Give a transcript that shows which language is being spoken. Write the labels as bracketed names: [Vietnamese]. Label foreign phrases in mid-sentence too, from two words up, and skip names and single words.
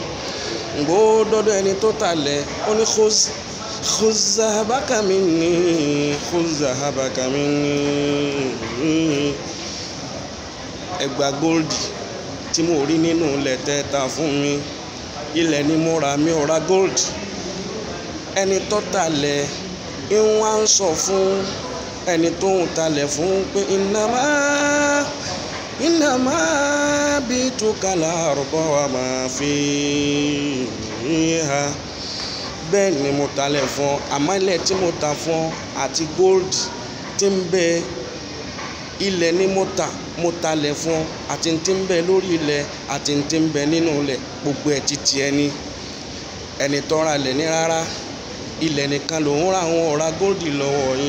[Yoruba] Ǹgbó dọ́dọ̀ ẹni tó talẹ̀, ó ní [Arabic] خذ ذهبك مني, خذ ذهبك مني. [Yoruba] Ẹgbà gold tí mo rí nínú ilẹ̀ tẹ́ ta fún mi, ilẹ̀ ni mo rà, mi ò ra gold. Ẹni tó talẹ̀ ń wá ń sọ fún ẹni tó ń talẹ̀ fún pé [Arabic] إنما بعتك الأرض وما فيها. [Yoruba] Bẹ́ẹ̀ ni mo talẹ̀ fún, àmọ́ ilẹ̀ tí mo ta fún àti gold tí ń bẹ ilẹ̀ ni mo talẹ̀ fún, àti tí ń bẹ lórí ilẹ̀ àti tí ń bẹ nínú ilẹ̀, gbogbo ẹ̀ ti tiẹ̀ ni. Ẹni tó ra ilẹ̀ ní rárá, ilẹ̀ nìkan lòun ra, òun ò ra gold lọ́wọ́ yín.